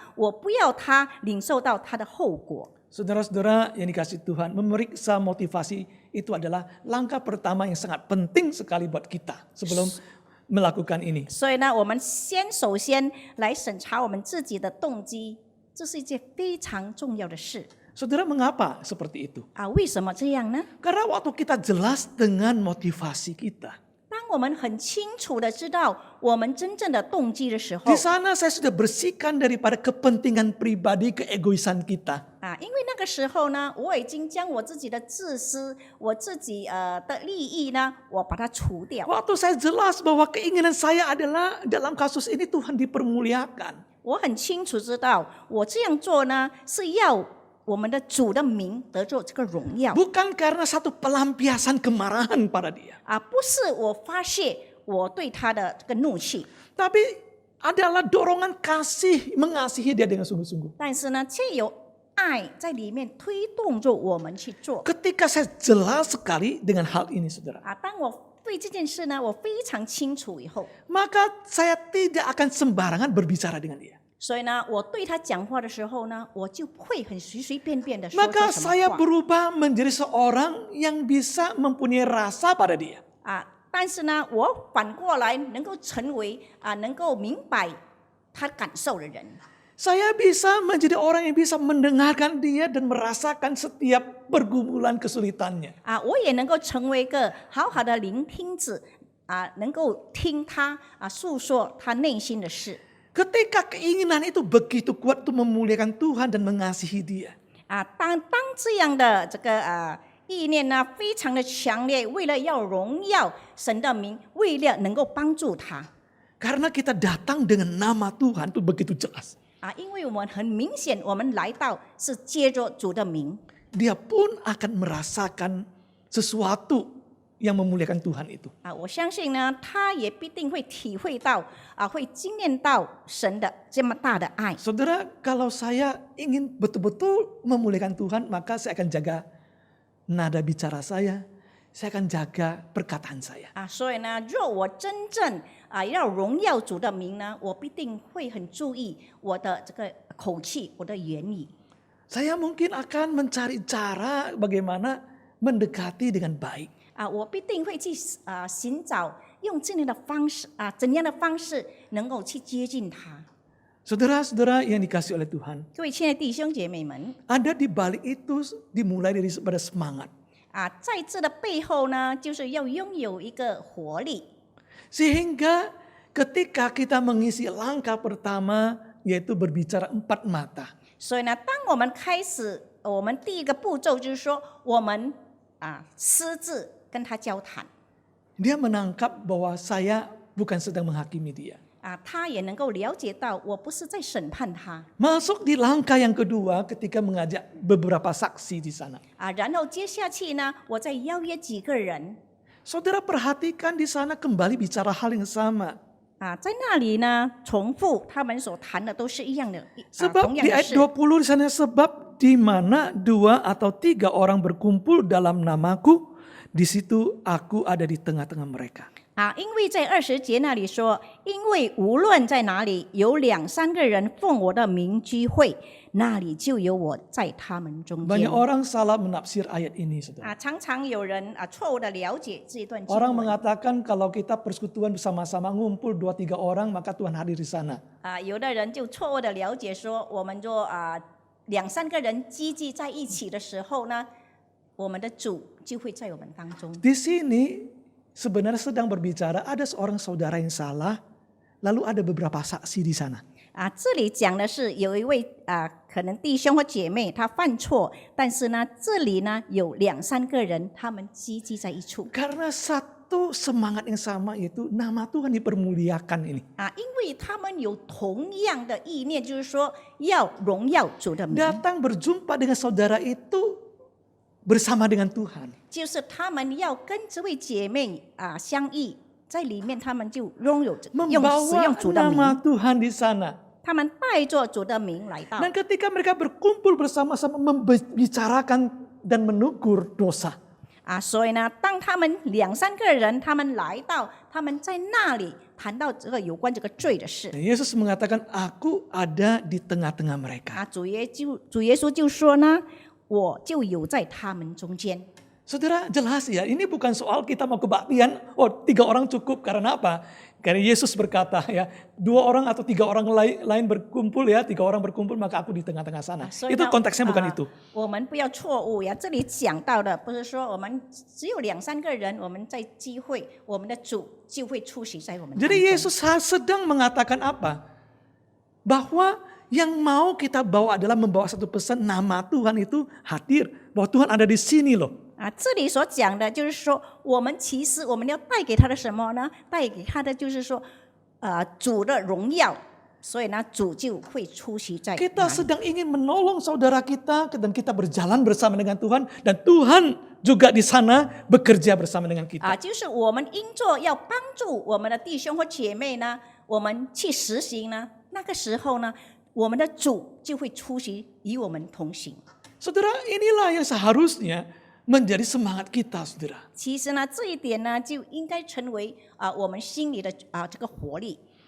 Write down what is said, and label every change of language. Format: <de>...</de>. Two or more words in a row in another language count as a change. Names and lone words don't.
<zh>我不要他领受到他的后果。</zh> <id>Saudara-saudara yang dikasihi Tuhan, memeriksa motivasi itu adalah langkah pertama yang sangat penting sekali buat kita sebelum melakukan ini.</id> <zh>所以呢，我们首先来审查我们自己的动机，这是一件非常重要的事</zh> <id>Saudara, mengapa seperti itu?</id> <zh>啊。为什么这样呢？</zh> <id>Karena waktu kita jelas dengan motivasi kita.</id> <zh>当我们很清楚的知道我们真正的动机的时候</zh> <id>Di sana saya sudah bersihkan daripada kepentingan pribadi, keegoisan kita.</id> <zh>啊，因为那个时候呢，我已经将我自己的自私、我自己的利益呢，我把它除掉。</zh> <id>Waktu saya jelas bahwa keinginan saya adalah dalam kasus ini Tuhan dipermuliakan.</id> <zh>我很清楚知道，我这样做呢，是要我们的主的名得着这个荣耀</zh> <id>Bukan karena satu pelampiasan kemarahan pada dia.</id> <zh>啊，不是我发泄我对他的这个怒气，</zh> <id>Tapi adalah dorongan kasih, mengasihi dia dengan sungguh-sungguh.</id> <zh>但是呢，却有爱在里面推动着我们去做</zh> <id>Ketika saya jelas sekali dengan hal ini, saudara, 啊。</id> <zh>当我对这件事呢，我非常清楚以后，</zh> <id>maka saya tidak akan sembarangan berbicara dengan dia.</id> <zh>所以呢，我对他讲话的时候呢，我就不会很随随便便的说</zh> <id>Maka</id> <zh>出什</zh> <id>saya</id> <zh>么话</zh> <id>berubah menjadi seorang yang bisa mempunyai rasa pada dia. 啊。</id> <zh>但是呢，我反过来能够成为能够明白他感受的人。</zh> <id>Saya bisa menjadi orang yang bisa mendengarkan dia dan merasakan setiap pergumulan kesulitannya.</id> <zh>啊，我也能够成为一个好好的聆听者啊，能够听他诉说他内心的事</zh> <id>Ketika keinginan itu begitu kuat untuk memuliakan Tuhan dan mengasihi dia. 啊。</id> <zh>当这样的这个意念呢，非常的强烈，为了要荣耀神的名，为了能够帮助他</zh> <id>Karena kita datang dengan nama Tuhan itu begitu jelas.</id> <zh>啊，因为我们很明显，我们来到是接着主的名</zh> <id>Dia pun akan merasakan sesuatu yang memuliakan Tuhan itu. 啊。</id> <zh>我相信呢，他也必定会体会到会经验到神的这么大的爱。</zh> <id>Saudara, kalau saya ingin betul-betul memuliakan Tuhan, maka saya akan jaga nada bicara saya akan jaga perkataan saya.</id> <zh>啊，所以呢，若我真正要荣耀主的名呢，我必定会很注意我的这个口气，我的言语。</zh> <id>Saya mungkin akan mencari cara bagaimana mendekati dengan baik.</id> <zh>啊，我必定会去寻找用这样的方式怎样的方式能够去接近他。</zh> <id>Saudara-saudara yang dikasihi oleh Tuhan,</id> <zh>各位亲爱的弟兄姐妹们</zh> <id>ada di balik itu dimulai dari pada semangat.</id> <zh>在这的背后呢，就是要拥有一个活力。</zh> <id>Sehingga ketika kita mengisi langkah pertama yaitu berbicara empat mata.</id> <zh>所以呢，当我们开始，我们第一个步骤就是说，我们私自跟他交谈</zh> <id>Dia menangkap bahwa saya bukan sedang menghakimi dia.</id> <zh>他也能够了解到我不是在审判他</zh> <id>Masuk di langkah yang kedua ketika mengajak beberapa saksi di sana.</id> <zh>然后接下去呢，我再邀约几个人</zh> <id>Saudara perhatikan di sana kembali bicara hal yang sama.</id> <zh>在那里呢，重复他们所谈的都是一样的，</zh> <id>Sebab</id> <zh>同样</zh> <id>di</id> <zh>的</zh> <id>ayat</id> <zh>事。</zh> <id>20 di sana sebab di mana 2 atau 3 orang berkumpul dalam namaku, di situ aku ada di tengah-tengah mereka.</id> <zh>因为在20节那里说，因为无论在哪里有2、3个人奉我的名聚会，那里就有我在他们中间。</zh> <id>Banyak orang salah menafsir ayat ini, saudara.</id> <zh>常常有人错误的了解这一段经</zh> <id>Orang</id> <zh>文</zh> <id>mengatakan kalau kita persekutuan bersama-sama ngumpul 2-3 orang maka Tuhan hadir di sana.</id> <zh>有的人就错误的了解说，我们就2、3个人积聚在一起的时候呢，我们的主就会在我们当中。</zh> <id>Di sini sebenarnya sedang berbicara ada seorang saudara yang salah, lalu ada beberapa saksi di sana.</id> <zh>这里讲的是有一位可能弟兄或姐妹他犯错，但是呢，这里呢有2、3个人，他们积集在一处。</zh> <id>Karena satu semangat yang sama, yaitu nama Tuhan dipermuliakan ini.</id> <zh>因为他们有同样的意念，就是说要荣耀主的名，</zh> <id>Datang berjumpa dengan saudara itu bersama dengan Tuhan.</id> <zh>就是他们要跟这位姐妹相遇，在里面他们就拥有使</zh> <id>Membawa</id> <zh>用主的</zh> <id>nama</id> <zh>名，</zh> <id>Tuhan di sana.</id> <zh>他们带着主的名来到。</zh> <id>Dan ketika mereka berkumpul bersama-sama membicarakan dan menegur dosa.</id> <zh>所以呢，当他们2、3个人，他们来到，他们在那里谈到这个有关这个罪的事。</zh> <id>Yesus mengatakan, aku ada di tengah-tengah mereka.</id> <zh>主耶稣就说呢，我就有在他们中间。</zh> <id>Saudara, jelas ya, ini bukan soal kita mau kebaktian, 3 orang cukup, karena apa? Karena Yesus berkata ya, 2 orang atau 3 orang lain berkumpul ya, 3 orang berkumpul maka aku di tengah-tengah sana.</id> <zh>所以</zh> <id>Itu</id> <zh>呢</zh> <id>konteksnya bukan itu.</id> <zh>我们不要错误呀，这里讲到的不是说我们只有2、3个人，我们在聚会，我们的主就会出席在我们当中。</zh> <id>Jadi Yesus sedang mengatakan apa? Bahwa yang mau kita bawa adalah membawa satu pesan, nama Tuhan itu hadir, bahwa Tuhan ada di sini loh.</id> <zh>这里所讲的就是说，我们其实我们要带给他的什么呢？带给他的就是说，主的荣耀。所以呢，主就会出席在。</zh> <id>Kita sedang ingin menolong saudara kita dan kita berjalan bersama dengan Tuhan dan Tuhan juga di sana bekerja bersama dengan kita.</id> <zh>就是我们因着要帮助我们的弟兄或姐妹呢，我们去实行呢，那个时候呢，我们的主就会出席与我们同行。</zh> <id>Saudara, inilah yang seharusnya menjadi semangat kita, saudara.</id> <zh>其实呢，这一点呢，就应该成为我们心里的这个活力。</zh>